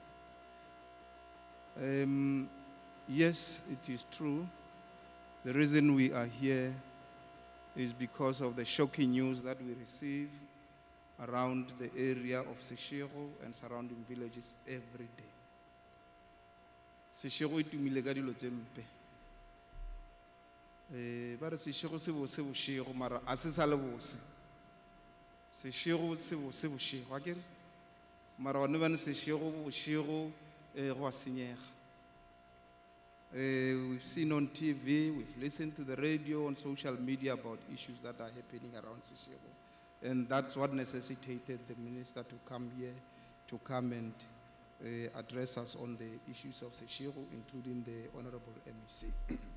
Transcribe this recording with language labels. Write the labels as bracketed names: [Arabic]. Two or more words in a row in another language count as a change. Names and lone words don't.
[English] Yes, it is true. The reason we are here is because of the shocking news that we receive around the area of Seshego and surrounding villages every day. [Northern Sotho] Seshego itumile ka dilo tse mpe. Ba re Seshego se bošego mara a se sa le bose. Seshego se bošego akere mara one ba ne Seshego bošego go a senyega. [English] We've seen on TV, we've listened to the radio, on social media about issues that are happening around Seshego. And that's what necessitated the minister to come here, to come and address us on the issues of Seshego, including the Honorable MEC.